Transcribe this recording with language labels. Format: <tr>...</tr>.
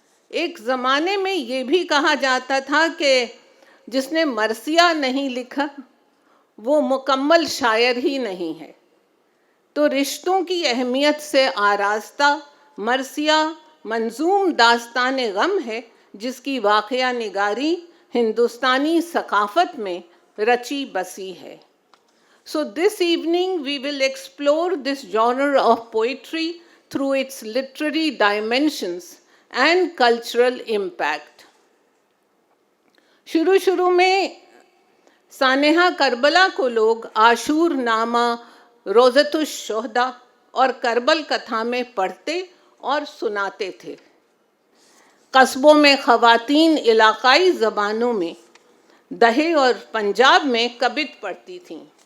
<hi>एक ज़माने में ये भी कहा जाता था कि जिसने मरसिया नहीं लिखा वो मुकम्मल शायर ही नहीं है। तो रिश्तों की अहमियत से आरास्ता मरसिया मंजूम दास्तान गम है, जिसकी वाक़या निगारी हिंदुस्तानी सकाफ़त में रची बसी है।</hi> <en>So this evening we will explore this genre of poetry through its literary dimensions and cultural impact.</en> <hi>शुरू में सानेहा करबला को लोग आशूर नामा, रोज़तुश शोहदा और करबल कथा में पढ़ते और सुनाते थे। कस्बों में ख़वातीन इलाक़ाई ज़बानों में, दहे और पंजाब में कबित पढ़ती थीं।</hi>